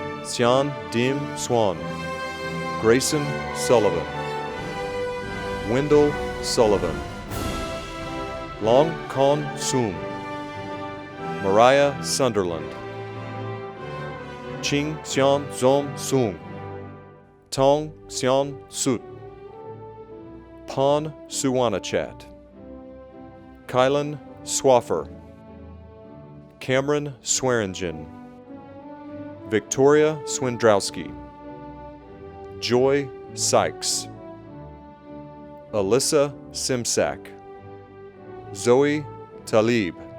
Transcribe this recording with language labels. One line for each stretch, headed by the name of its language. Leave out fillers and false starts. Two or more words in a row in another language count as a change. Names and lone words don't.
English: Xian Dim Swan, Grayson Sullivan, Wendell Sullivan, Long Con Sum, Mariah Sunderland, Ching Xian Zom Sung, Tong Xian Sut, Pon Suwanachat, Kylan Swaffer, Cameron Swearingen, Victoria Swindrowski, Joy Sykes, Alyssa Simsack, Zoe Talib,